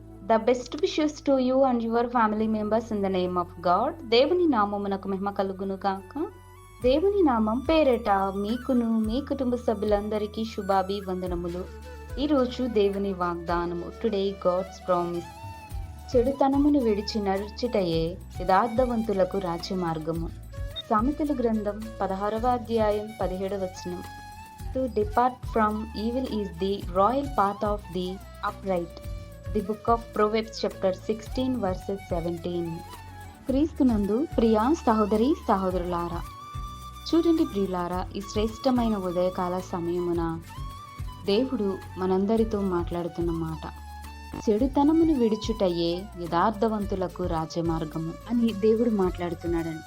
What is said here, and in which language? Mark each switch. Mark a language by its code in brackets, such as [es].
[en] The best wishes to you and your family members in the name of God. [te] దేవుని నామమునకు మహిమ కలుగును గాక. దేవుని నామం పేరట మీకును మీ కుటుంబ సభ్యులందరికీ శుభాభివందనములు. ఈరోజు దేవుని వాగ్దానము. [en] Today God's promise. [te] చెడుతనమును విడిచి నడుచుటయే యథార్థవంతులకు రాజ్య మార్గము. సామెతల గ్రంథం 16వ అధ్యాయం 17వ వచనం. [en] To depart from evil is the royal path of the upright. The book of Proverbs chapter 16 verses 17. [te] క్రీస్తునందు ప్రియా సహోదరి సహోదరులారా, చూడండి ప్రియులారా, ఈ శ్రేష్టమైన ఉదయకాల సమయమున దేవుడు మనందరితో మాట్లాడుతున్న మాట, చెడుతనమును విడుచుటయే యథార్థవంతులకు రాజమార్గము అని దేవుడు మాట్లాడుతున్నాడని.